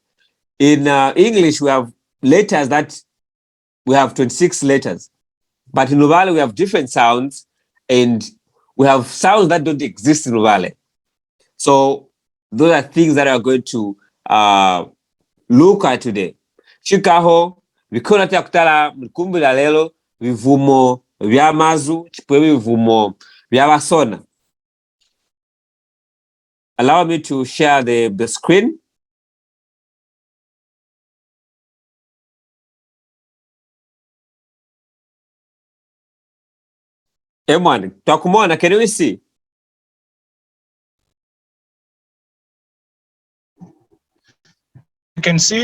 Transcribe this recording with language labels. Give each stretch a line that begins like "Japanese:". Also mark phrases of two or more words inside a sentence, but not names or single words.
English: In English, we have letters that we have 26 letters, but in Luvale we have different sounds, and we have sounds that don't exist in Luvale. So those are things that are going to look at today.
Luvale: Chikaho vikona tia kutala mkumbi la lelo vivumo vya mazu chipwe vivumo vya basona.
English: Allow me to share the screen.
Luvale: Emwan, takumona,
English: can we see? You can see.